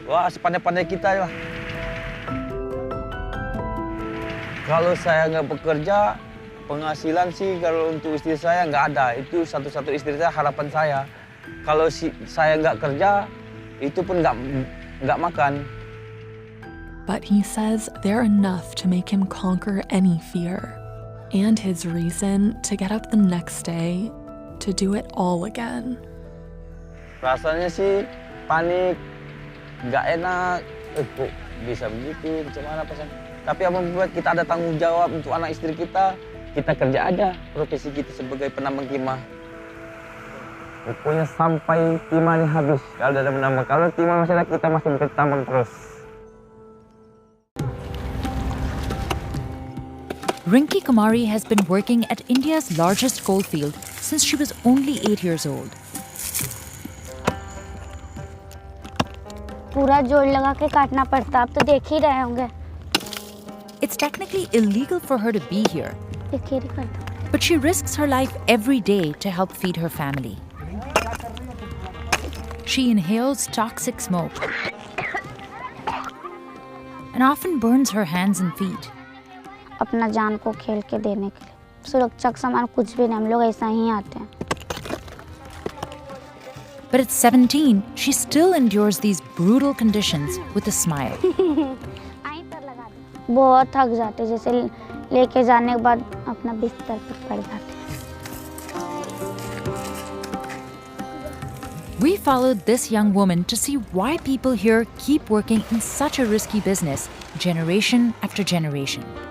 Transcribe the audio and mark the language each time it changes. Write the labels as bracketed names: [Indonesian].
[Indonesian] Wah, sepandai-pandai kita lah. Kalau saya nggak bekerja, penghasilan sih kalau untuk istri saya nggak ada. Itu satu-satu istri saya, harapan saya. Kalau saya nggak kerja, itu pun nggak makan. [English] But he says they're enough to make him conquer any fear. And his reason to get up the next day to do it all again. [Indonesian] Rasanya sih panik, nggak enak. Kok bisa begitu, macam mana pesan? Tapi apa membuat kita ada tanggung jawab untuk anak istri kita kerja aja profesi kita sebagai penambang timah. Pokoknya sampai timahnya habis. Kalau ada menambang, kalau timah masih ada, kita masih bertambang terus. [English] Rinki Kumari has been working at India's largest coalfield since she was only 8 years old. [Hindi] पूरा जोड़ लगा के काटना पड़ता, आप तो देख ही रहे होंगे. [English] It's technically illegal for her to be here, but she risks her life every day to help feed her family. She inhales toxic smoke and often burns her hands and feet. [Hindi] अपना जान को खेल के देने के लिए सुरक्षा का सामान कुछ भी नहीं, हम लोग ऐसा ही आते हैं. [English] But at 17, she still endures these brutal conditions with a smile. [Hindi] बहुत थक जाते, जैसे लेके जाने के बाद अपना बिस्तर पर पड़ जाते. [English] We followed this young woman to see why people here keep working in such a risky business, generation after generation.